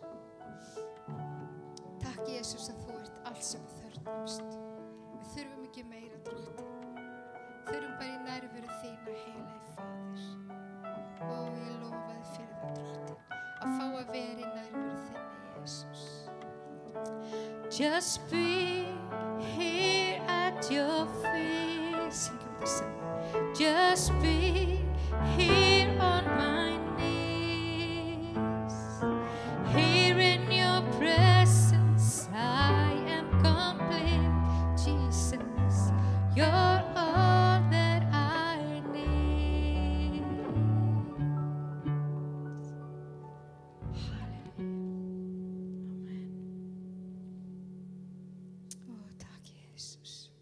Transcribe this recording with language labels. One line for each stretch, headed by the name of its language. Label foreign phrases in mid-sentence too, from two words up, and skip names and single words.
Icelandic: Takk Jesús að þú ert allt sem við þörfnumst. Við þurfum ekki meira Drottinn. Þurfum bara í nærveru þína heilagi Faðir. Og ég lofa þér fyrir það Drottinn að fá að vera í nærveru þinni Jesús.
English: Just be here at your feet.
Icelandic: Syngjum þetta saman.
English: Just be here on my knees. Here in your presence, I am complete. Jesus, you're all that I need. Halleluja.
Icelandic: Amen. Ó, takk Jesús.